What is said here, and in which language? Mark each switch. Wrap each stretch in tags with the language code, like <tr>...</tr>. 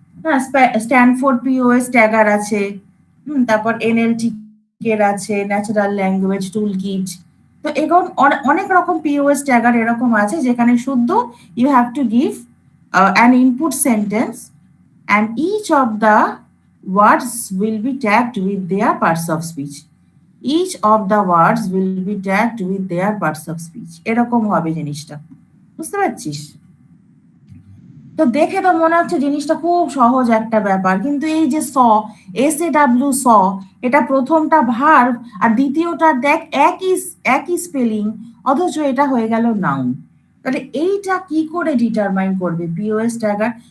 <bn>হ্যাঁ, Stanford POS ট্যাগার আছে, তারপর NLT এর আছে, ন্যাচারাল ল্যাঙ্গুয়েজ টুল কিট। তো এরকম অনেক রকম পিওএস ট্যাগার এরকম আছে যেখানে শুদ্ধ</bn> <en>You have to give an input sentence and each of the words will be tagged with their parts of speech. Each of the words will be tagged with their parts of speech.</en> <bn>এরকম হবে জিনিসটা, বুঝতে পারছিস? তো দেখে তো মনে হচ্ছে জিনিসটা খুব সহজ একটা ব্যাপার, কিন্তু এই যে SAW স, এটা প্রথমটা ভার্ব আর দ্বিতীয়টা দেখ একই একই স্পেলিং, অথচ এটা হয়ে গেল নাউন। তাহলে এইটা কি করে ডিটারমাইন করবে পিওএস ট্যাগার?</bn>